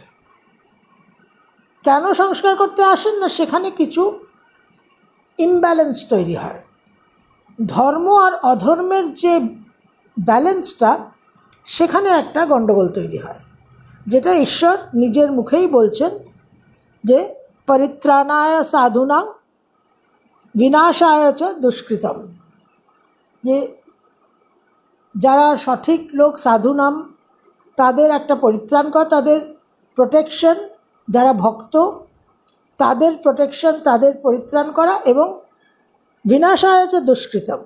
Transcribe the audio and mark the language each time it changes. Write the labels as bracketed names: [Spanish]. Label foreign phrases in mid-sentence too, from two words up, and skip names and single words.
[Bangla] কেন সংস্কার করতে আসেন না, সেখানে কিছু ইমব্যালেন্স তৈরি হয়। ধর্ম আর অধর্মের যে ব্যালেন্সটা, সেখানে একটা গণ্ডগোল তৈরি হয়, যেটা ঈশ্বর নিজের মুখেই বলছেন যে [Sanskrit] পরিত্রাণায় সাধুনাং বিনাশায় চ দুষ্কৃতম। [Bangla] যে যারা সঠিক লোক, সাধু নাম, তাদের একটা পরিত্রাণ করা, তাদের প্রোটেকশন, যারা ভক্ত তাদের প্রোটেকশন, তাদের পরিত্রাণ করা, এবং [Sanskrit] বিনাশায় চ দুষ্কৃতম।